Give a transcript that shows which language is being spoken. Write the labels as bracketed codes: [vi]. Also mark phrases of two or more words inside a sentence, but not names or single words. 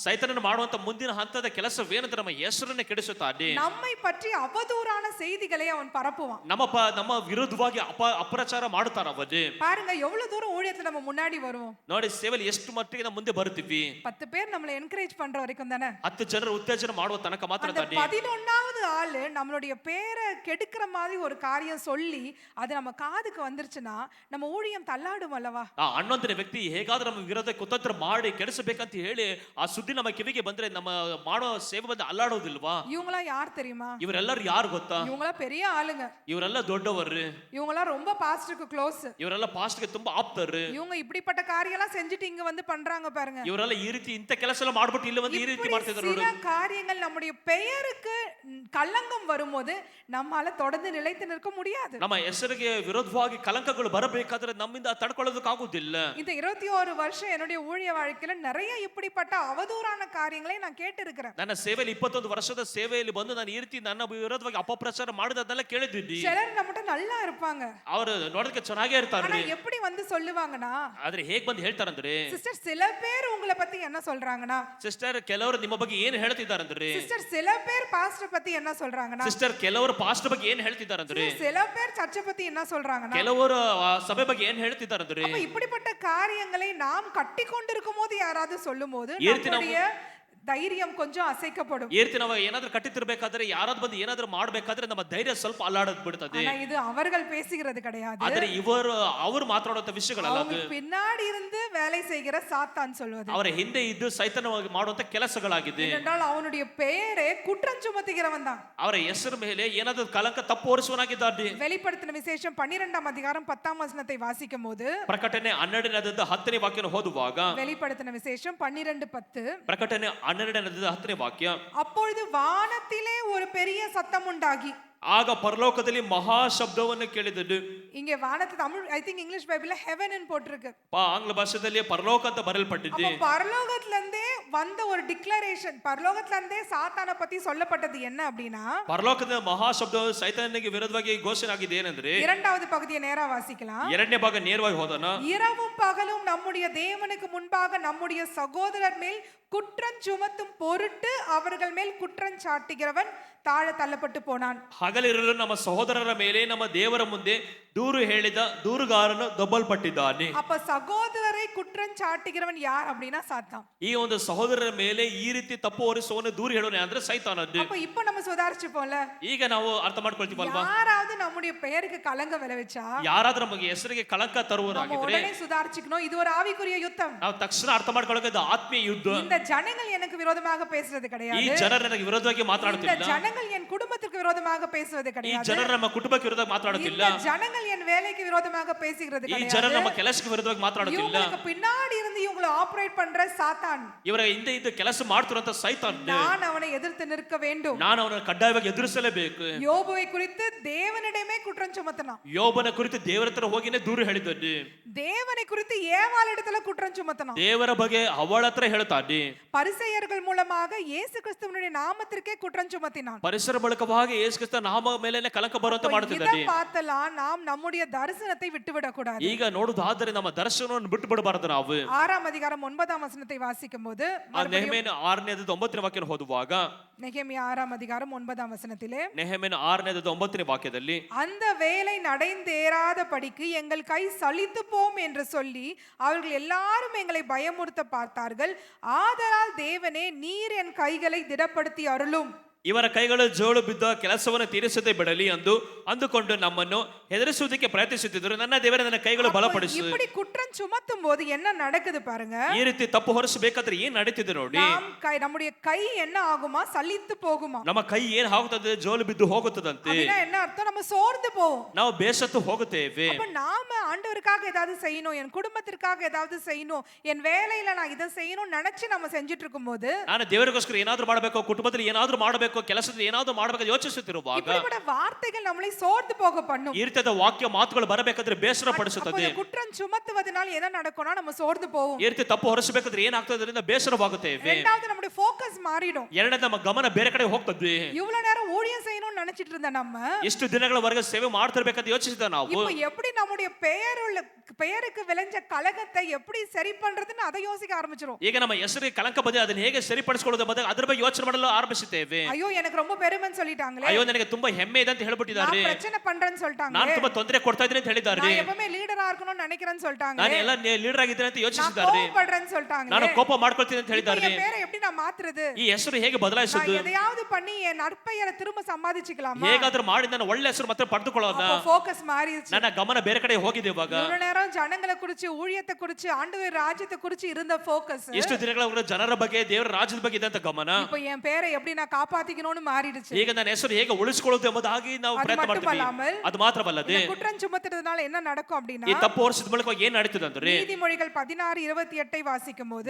[kn] ಸೈತಾನನು ಮಾಡುವಂತ ಮುಂದಿನ ಹಂತದ ಕೆಲಸವೇನೆಂದರೆ ನಮ್ಮ ಹೆಸರನ್ನು ಕೆಡಿಸುತ್ತಾನೆ. [ta] நம்மை பற்றி அவதூறான செய்திகளை அவன் பரப்புவான். [kn] ನಮ್ಮ ವಿರುದ್ಧವಾಗಿ ಅಪಪ್ರಚಾರ ಮಾಡುತ್ತಾರ ಅವನು. [ta] பாருங்க எவ்வளவு தூரம் ஊழியத்துல நம்ம முன்னாடி வருவோம். [kn] ನೋಡಿ ಸೇವೆಯಲ್ಲಿ ಎಷ್ಟು ಮಟ್ಟಿಗೆ ನಾವು ಮುಂದೆ ಬರ್ತೀವಿ. [ta] 10 பேர் நம்மளை என்கரேஜ் பண்ற வரைக்கும் தானே. [kn] 10 ಜನರು ಉತ್ತೇಜನ ಮಾಡುವ ತನಕ ಮಾತ್ರ ತಾನೆ. [ta] 11வது ஆளு நம்மளுடைய பேரை கெடுக்கிற மாதிரி ஒரு காரியம் சொல்லி அது நம்ம காதுக்கு வந்துருச்சுன்னா நம்ம ஊழியம் தள்ளாடும் அல்லவா. [kn] ಆ 11ನೇ ವ್ಯಕ್ತಿ ಹೇಗಾದ್ರೂ ನಮ್ಮ ವಿರೋಧ ಕುತಂತ್ರ ಮಾಡಿ ಕೆಡಿಸಬೇಕಂತ ಹೇಳಿ ಆ ಸುದ್ದಿ ನಮ್ಮ ಕಿವಿಗೆ ಬಂದ್ರೆ ನಮ್ಮ ಮಾಡೋ ಸೇವೆ ಬಂದು ಅಲ್ಲಾಡೋದಿಲ್ವಾ. [ta] இவங்களா யார் தெரியுமா? [kn] ಇವರೆಲ್ಲರೂ ಯಾರು ಗೊತ್ತಾ? [ta] இவங்களா பெரிய ஆளுங்க. [kn] ಇವರೆಲ್ಲ ದೊಡ್ಡವರು. [ta] இவங்களா ரொம்ப பாஸ்ட் பாஸ்டருக்கு க்ளோஸ். [kn] ಇವರೆಲ್ಲ ಪಾಸ್ಟ್ಗೆ ತುಂಬಾ ಆಪ್ತರು. [ta] இவங்க இப்படிப்பட்ட காரியம் எல்லாம் செஞ்சுட்டு இங்க வந்து பண்றாங்க பாருங்க. [kn] ಇವರೆಲ್ಲ ಈ ರೀತಿ ಇಂತ ಕೆಲಸ ಎಲ್ಲ ಮಾಡ್ಬಿಟ್ಟು ಇಲ್ಲಿ வந்து ಈ ರೀತಿ ಮಾಡ್ತಿದ್ರು [ta] சில காரியங்கள் நம்முடைய பெயருக்கு கலங்கம் வரும்போது நம்மால தொடர்ந்து நிலைத்து நிற்க முடியாது. [kn] ನಮ್ಮ ಹೆಸರಿಗೆ ವಿರೋಧವಾಗಿ ಕಲಂಕಗಳು ಬರಬೇಕಾದ್ರೆ ನಮ್ಮಿಂದ ತಡ್ಕೊಳ್ಳೋದಕ್ಕೆ ಆಗುದಿಲ್ಲ. [ta] இந்த 21 வருஷம் என்னுடைய ஊழிய வாழ்க்கையில நிறைய இப்படிப்பட்ட அவதூறான காரியங்களை நான் கேட்டு இருக்கிறேன். [kn] ನನ್ನ ಸೇವೆಯಲ್ಲಿ 21 ವರ್ಷದ ಸೇವೆಯಲ್ಲಿ ಬಂದು ನಾನು ಈ ರೀತಿ ನನ್ನ ವಿರೋಧವಾಗಿ ಅಪಪ್ರಚಾರ ಮಾಡಿದದನ್ನೆಲ್ಲ ಕೇಳಿದ್ದೀನಿ. [ta] சிலர் நம்மட்ட நல்லா இருப்பாங்க, [kn] ಅವರು ನೋಡೋದಕ್ಕೆ ಚೆನ್ನಾಗೇ ಇರ್ತಾರೆ. [ta] ஆனா எப்படி வந்து சொல்லுவாங்கன்னா, [kn] ಆದ್ರೆ ಹೇಗ್ ಬಂದು ಹೇಳ್ತಾರಂದ್ರೆ, [ta] சிஸ்டர் சில பேர் உங்களை பத்தி என்ன சொல்றாங்கன்னா, [kn] ಸಿಸ್ಟರ್ ಕೆಲವರು ನಿಮ್ಮ ಬಗ್ಗೆ ಏನು ಹೇಳ್ತಿದ್ದಾರಂದ್ರೆ, [ta] சிஸ்டர் சில பேர் பாஸ்டர் பத்தி என்ன சொல்றாங்கன்னா, [kn] ಸಿಸ್ಟರ್ ಕೆಲವರು ಪಾಸ್ಟರ್ ಬಗ್ಗೆ ಏನು ಹೇಳ್ತಿದ್ದಾರಂದ್ರೆ, [ta] சில பேர் சர்ச்சை பத்தி என்ன சொல்றாங்கன்னா, [kn] ಕೆಲವರು ಸಭೆ ಬಗ್ಗೆ ಏನು ಹೇಳ್ತಿದ್ದಾರಂದ್ರೆ, [ta] அப்ப இப்படிப்பட்ட காரியங்களை நாம் கட்டி கொண்டிருக்கும் போது யாராவது சொல்லும்போது நம்முடைய தைரியம் கொஞ்சம் அசைக்கப்படும். [kn] ಈ ರೀತಿ ನಾವು ಏನಾದ್ರೂ ಕಟ್ಟಿತಿರ್ಬೇಕಾದ್ರೆ ಯಾರಾದ್ರೂ ಬಂದು ಏನಾದ್ರೂ ಮಾಡ್ಬೇಕಾದ್ರೆ ನಮ್ಮ ಧೈರ್ಯ ಸ್ವಲ್ಪ ಅಲ್ಲಾಡದ್ ಬಿಡ್ತದೆ. [ta] ஆனா இது அவர்கள் பேசுகிறது கிடையாது. [kn] ಆದ್ರೆ ಅವರು ಮಾತಾಡುವಂತ ವಿಷಯಗಳಲ್ಲ. [ta] அவங்க பின்னாடி இருந்து வேலை செய்கிற சாத்தான் சொல்வது. [kn] ಅವರ ಹಿಂದೆ ಇದ್ದು ಸೈತಾನವಾಗಿ ಮಾಡುವಂತ ಕೆಲಸಗಳಾಗಿದೆ. [ta] ஏனென்றால் அவனுடைய பெயரே குற்றம் சுமத்துகிறவன் தான். [kn] ಅವರ ಹೆಸರು ಮೇಲೆ ಏನಾದ್ರೂ ಕಲಂಕ ತಪ್ಪು ಹೊರಿಸುವನಾಗಿದ್ದಾನೆ. [ta] வெளிப்படுத்தின விசேஷம் 12ஆம் அதிகாரம் 10ஆம் வசனத்தை வாசிக்கும் போது, [kn] ಪ್ರಕಟಣೆ 12ನೇ 10ನೇ ವಾಕ್ಯನ ಓದುವಾಗ, [ta] வெளிப்படுத்தின விசேஷம் 12:10, [kn] ಪ್ರಕಟಣೆ 12ನೇ 10ನೇ ವಾಕ್ಯ, [ta] அப்பொழுது வானத்திலே ஒரு பெரிய சத்தம் உண்டாகி, [kn] ಆಗ ಪರಲೋಕದಲ್ಲಿ ಮಹಾ ಶಬ್ದವನ್ನು ಕೇಳಿದನು. [ta] இங்க வானத்து தமிழ் [en] I think English [ta] பைபிள்ல heaven ன்னு போட்டுருக்கு. [kn] ಆಂಗ್ಲ ಭಾಷೆಯಲ್ಲಿ ಪರಲೋಕ ಅಂತ ಬರೆಯಲ್ಪಟ್ಟಿದೆ. [ta] அப்ப பரலோகத்துல இருந்தே வந்த ஒரு டிக்ளரேஷன், பரலோகத்துல இருந்தே சாத்தானை பத்தி சொல்லப்பட்டது என்ன அப்படினா, [kn] ಪರಲೋಕದ ಮಹಾ ಶಬ್ದವು ಸೈತಾನನಿಗೆ ವಿರುದ್ಧವಾಗಿ ಘೋಷಣೆ ಆಗಿದೆ ಏನಂದ್ರೆ, [ta] இரண்டாவது பகுதியை நேரா வாசிக்கலாம். [kn] ಎರಡನೇ ಭಾಗ ನೇರವಾಗಿ ಹೋದನ, [ta] இரவும் பகலும் நம்முடைய தேவனுக்கு முன்பாக நம்முடைய சகோதரர் மேல் குற்றம் சுமத்தும் பொருட்டு அவர்கள் மேல் குற்றம் சாட்டுகிறவன் தாழ தள்ளப்பட்டு போனான். [kn] ಹಗಲಿರಲು ನಮ್ಮ ಸಹೋದರರ ಮೇಲೆ ನಮ್ಮ ದೇವರ ಮುಂದೆ ದೂರು ಹೇಳಿದ ದೂರುಗಾರನು ದೊಬ್ಬಲ್ಪಟ್ಟಿದ್ದಾನೆ. [ta] அப்ப சகோதரரை குற்றம் சாட்டுகிறவன் யார் அப்படினா சாத்தான். [kn] ಈ ಒಂದು ಸಹೋದರರ ಮೇಲೆ ಈ ರೀತಿ ತಪ್ಪು ಹೊರಿಸುವವನು ದೂರು ಹೇಳೋನು ಅಂದ್ರೆ ಸೈತಾನದ್ದು. [ta] அப்ப இப்போ நம்ம சுதாரிச்சுப்போம்ல, [kn] ಈಗ ನಾವು ಅರ್ಥ ಮಾಡ್ಕೊಳ್ತೀವಲ್ವಾ, [ta] யாராவது நம்முடைய பெயருக்கு கலங்க விளைவிச்சா [kn] ಯಾರಾದ್ರೂ ನಮಗೆ ಹೆಸರಿಗೆ ಕಳಂಕ ತರುವವರಾಗಿದ್ರೆ [ta] உடனே சுதாரிச்சுக்கணும். இது ஒரு ஆவிக்குரிய யுத்தம். [kn] ನಾವು ತಕ್ಷಣ ಅರ್ಥ ಮಾಡ್ಕೊಳ್ಳೋಕೆ ಇದು ಆತ್ಮೀಯ ಯುದ್ಧ. [ta] இந்த ஜனங்கள் எனக்கு விரோதமாக பேசுறது [kn] ಈ [ta] கிடையாது. [kn] ಜನರು ನನಗೆ ವಿರೋಧವಾಗಿ [ta] இந்த [kn] ಮಾತಾಡುತ್ತಿಲ್ಲ. [ta] ஜனங்கள் என் குடும்பத்துக்கு விரோதமாக பேசுவது [kn] ಈ [ta] கிடையாது. [kn] ಜನರು ನಮ್ಮ ಕುಟುಂಬಕ್ಕೆ ವಿರೋಧವಾಗಿ ಮಾತಾಡುತ್ತಿಲ್ಲ. [ta] இந்த ஜனங்கள் என் வேலைக்கு விரோதமாக பேசுகிறது [kn] ಈ [ta] கிடையாது. [kn] ಜನರು ನಮ್ಮ ಕೆಲಸಕ್ಕೆ ವಿರೋಧವಾಗಿ ಮಾತಾಡುತ್ತಿಲ್ಲ. [ta] இவங்களுக்கு பின்னாடி இருந்து இவங்களை ஆபரேட் பண்ற சாத்தான், [kn] ಇವರ ಹಿಂದೆ ಇದ್ದು ಕೆಲಸ ಮಾಡ್ತಿರುವಂತ ಸೈತಾನ್, [ta] நான் அவனை எதிர்த்து நிற்க வேண்டும். [kn] ನಾನು ಅವನನ್ನು ಕಡ್ಡಾಯವಾಗಿ ಎದುರಿಸಲೇಬೇಕು. [ta] யோபுவை குறித்து தேவனிடமே குற்றம் சுமத்தினான். [kn] ಯೋಬನ ಕುರಿತು ದೇವರ ಹತ್ರ ಹೋಗಿನೇ ದೂರು ಹೇಳಿದ್ದಾನೆ. [ta] தேவனை குறித்து ஏவாள் இடத்துல குற்றம் சுமத்தினான். [kn] ದೇವರ ಬಗ್ಗೆ ಅವಳ ಹತ್ರ ಹೇಳ್ತಾನೆ. [ta] பரிசேயர்கள் மூலமாக இயேசு கிறிஸ்துவினுடைய நாமத்திற்கே குற்றம் சுமத்தினான். [kn] ಪರಿಸರ ಬಳಕವಾಗಿ ಯೇಸು ಕ್ರಿಸ್ತ ನಾಮ ಮೇಲೆನೆ ಕಲಂಕ ಬರುವಂತೆ ಮಾಡುತ್ತಿದ್ದಾನೆ. [ta] இதை பார்த்தலாம் நாம் நம்முடைய தரிசனத்தை விட்டுவிடக் கூடாது. [kn] ಈಗ ನೋಡುವುದಾದರೆ ನಮ್ಮ ದರ್ಶನವನ್ನು ಬಿಟ್ಟು ಬಿಡಬಾರದು ನಾವು. [ta] 6ஆம் அதிகாரம் 9ஆம் வசனத்தை வாசிக்கும்போது, [kn] ನೆಹೆಮೀಯ 6ನೇ 9ನೇ ವಾಕ್ಯನ ಓದುವಾಗ, [ta] நெகேமியா 6ஆம் அதிகாரம் 9ஆம் வசனத்திலே, [kn] ನೆಹೆಮೀಯ 6ನೇ 9ನೇ ವಾಕ್ಯದಲ್ಲಿ, [ta] அந்த வேலை நடைந்தேறாத படிக்கு எங்கள் கை சலித்து போம் என்று சொல்லி அவர்கள் எல்லாரும் எங்களை பயமுறுத்த பார்த்தார்கள். ஆதலால் தேவனே நீர் என் கைகளை திடப்படுத்தி அருளும். [kn] ಇವರ ಕೈಗಳು ಜೋಳು ಬಿದ್ದ ಕೆಲಸವನ್ನು ತೀರಿಸದೆ ಬಿಡಲಿ ಎಂದು ಅಂದುಕೊಂಡು ನಮ್ಮನ್ನು ಹೆದರಿಸುವುದಕ್ಕೆ ಪ್ರಯತ್ನಿಸುತ್ತಿದ್ದರು. ನನ್ನ ದೇವರೇ ನನ್ನ ಕೈಗಳು ಬಲಪಡಿಸು. [ta] இப்படி குற்றம் சுமத்தும் போது என்ன நடக்குது பாருங்க. [kn] ಈ ರೀತಿ ತಪ್ಪು ಹೊರಿಸಬೇಕಾದ್ರೆ ಏನ್ ನಡೀತಿದೆ ನೋಡಿ. [ta] நம்முடைய கை என்ன ஆகுமா? சலித்து போகுமா? [kn] ನಮ್ಮ ಕೈ ಏನ್ ಆಗುತ್ತದೆ? ಜೋಲು ಬಿದ್ದು ಹೋಗುತ್ತದಂತೆ. [ta] அப்படினா என்ன அர்த்தம்? நம்ம சோர்ந்து போவோம், [kn] ನಾವು ಬೇಸತ್ತು ಹೋಗುತ್ತೇವೆ. [ta] அப்ப நாம ஆண்டவருக்காக ஏதாவது செய்யணும், என் குடும்பத்திற்காக ஏதாவது செய்யணும், என் வேலையில நான் இதை செய்யணும் நினைச்சு நம்ம செஞ்சிட்டு இருக்கும்போது, [kn] ನಾನು ದೇವರಿಗೋಸ್ಕರ ಏನಾದ್ರೂ ಮಾಡಬೇಕು, ಕುಟುಂಬದಲ್ಲಿ ಏನಾದ್ರೂ ಮಾಡಬೇಕು, ಕೆಲಸದಲ್ಲಿ ಏನಾದ್ರೂ ಮಾಡಬೇಕು ಯೋಚಿಸುತ್ತಿರುವಾಗ [ta] இப்படிப்பட்ட வார்த்தைகள் நம்மளை சோர்ந்து போக பண்ணும். [kn] ಈ ರೀತಿಯಾದ ವಾಕ್ಯ ಮಾತುಗಳು ಬರಬೇಕಾದ್ರೆ ಬೇಸರ ಪಡಿಸುತ್ತದೆ. [ta] குற்றம் சுமத்துவதனால என்ன நடக்கும்னா நம்ம சோர்ந்து போவோம். [kn] ಈ ರೀತಿ ತಪ್ಪು ಹೊರಿಸಬೇಕಾದ್ರೆ ಏನಾಗ್ತದೆ? ಅದರಿಂದ ಬೇಸರವಾಗುತ್ತೇವೆ. [ta] இரண்டாவது நம்முடைய ஃபோக்கஸ் மாறிடும். [kn] ಎರಡನೇ ನಮ್ಮ ಗಮನ ಬೇರೆ ಕಡೆ ಹೋಗ್ತದೆ. [ta] இவ்வளவு நேரம் ஊழியம் செய்யணும்னு நினைச்சிட்டு இருந்த நம்ம [kn] ಎಷ್ಟು ದಿನಗಳವರೆಗೆ ಸೇವೆ ಮಾಡ್ತಿರ್ಬೇಕಂತ ಯೋಚಿಸಿದ ನಾವು [ta] இப்போ எப்படி நம்முடைய பெயருக்கு விளைஞ்ச கலகத்தை எப்படி சரி பண்றதுன்னு அதை யோசிக்க ஆரம்பிச்சிரோம். [kn] ಈಗ ನಮ್ಮ ಹೆಸರಿಗೆ ಕಳಂಕ ಬಂದಿದೆ, ಅದನ್ನ ಹೇಗೆ ಸರಿಪಡಿಸಿಕೊಳ್ಳೋದು ಬದಲು ಅದರ ಬಗ್ಗೆ ಯೋಚನೆ ಮಾಡಲು ಆರಂಭಿಸುತ್ತೇವೆ. [ta] ஐயೋ எனக்கு ரொம்ப பெருமைன்னு சொல்லிட்டாங்களே, [kn] ಅಯ್ಯೋ ನನಗೆ ತುಂಬಾ ಹೆಮ್ಮೆ ಇದೆ ಅಂತ ಹೇಳ್ಬಿಟ್ಟಿದ್ದಾರೆ, [ta] நான் பிரச்சனை பண்றேன்னு சொல்லிட்டாங்க, [kn] ನಾನು ತುಂಬಾ ತೊಂದರೆ ಕೊಡ್ತಾ ಇದ್ದೀನಿ ಅಂತ ಹೇಳಿದ್ದಾರೆ, [ta] நான் எப்பவுமே ಲೀಡರ್ ಆಗணும்னு நினைக்கிறேன்னு சொல்லிட்டாங்க, [kn] ನಾನು ಎಲ್ಲ ಲೀಡರ್ ಆಗಿದ್ದೀನಿ ಅಂತ [ta] நான் [kn] ಯೋಚಿಸಿದ್ದಾರೆ, [ta] கோபப்படுறேன்னு சொல்லிட்டாங்க, [kn] ನಾನು ಕೋಪ ಮಾಡ್ಕೊಳ್ತೀನಿ ಅಂತ [ta] இப்போ [kn] ಹೇಳಿದ್ದಾರೆ. [ta] என் பேரை எப்படி நான் மாத்துறது? [kn] ಈ ಹೆಸರು ಹೇಗೆ ಬದಲಾಯಿಸೋದು? [ta] நான் எதையாவது பண்ணி என் நற்பெயரை திரும்ப சம்பாதிச்சுக்கலாமா? [kn] ಹೇಗಾದ್ರೂ ಮಾಡಿ ನನ್ನ ಒಳ್ಳೆ ಹೆಸರು ಮತ್ತೆ ಪಡೆದುಕೊಳ್ಳೋಣ. [ta] அப்ப ஃபோக்கஸ் மாறிடுச்சு. [kn] ನನ್ನ ಗಮನ ಬೇರೆ ಕಡೆ ಹೋಗಿದೆ. ಇವಾಗ [ta] இவ்வளவு நேரம் ஜனங்களை குறிச்சு, ஊழியத்தை குறிச்சு, ஆண்டவர் ராஜ்யத்தை குறிச்சு இருந்த ஃபோக்கஸ் [kn] ಎಷ್ಟು ದಿನಗಳ ಜನರ ಬಗ್ಗೆ, ದೇವರ ರಾಜ್ಯದ ಬಗ್ಗೆ ಇದ್ದಂತ ಗಮನ [ta] இப்போ என் பேரை எப்படி நான் காப்பாத்த காப்பாத்திக்கணும்னு மாறிடுச்சு. [kn] ಈಗ ನನ್ನ ಹೆಸರು ಹೇಗೆ ಉಳಿಸಿಕೊಳ್ಳುವುದು ಎಂಬುದಾಗಿ ನಾವು ಅದು ಪ್ರಯತ್ನ ಮಾಡ್ತೀವಿ. [ta] மட்டுமல்லாமல் [kn] ಅದು ಮಾತ್ರವಲ್ಲದೆ [ta] இந்த குற்றம் சுமத்துறதுனால என்ன நடக்கும் [kn] ಈ [ta] அப்படின்னா, [kn] ತಪ್ಪು ಹೊರಿಸಿದ ಮೂಲಕ ಏನ್ ನಡೀತದೆ ಅಂದ್ರೆ, [ta] நீதிமொழிகள் 16:28 வாசிக்கும் போது,